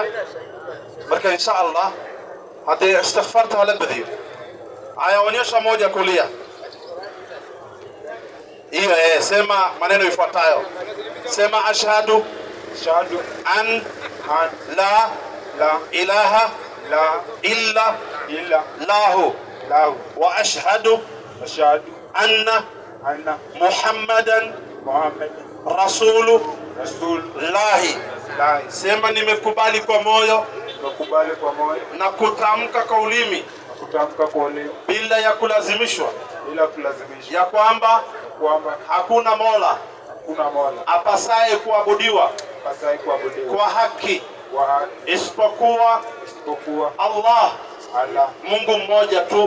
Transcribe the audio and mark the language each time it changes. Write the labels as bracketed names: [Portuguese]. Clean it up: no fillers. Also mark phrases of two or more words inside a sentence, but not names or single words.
[Swahili] Marka insha Allah hadi istighfarta hala badhi. Aya, onyesha moja kulia. Hiyo sema maneno ifuatayo. [Arabic] Sema أشهد أن لا إله إلا الله وأشهد أن محمدا رسول الله. [Swahili] Sema nimekubali kwa moyo na kutamka kwa ulimi bila ya kulazimishwa ya kwamba hakuna mola apasaye kuabudiwa kwa haki isipokuwa Allah, Mungu mmoja tu.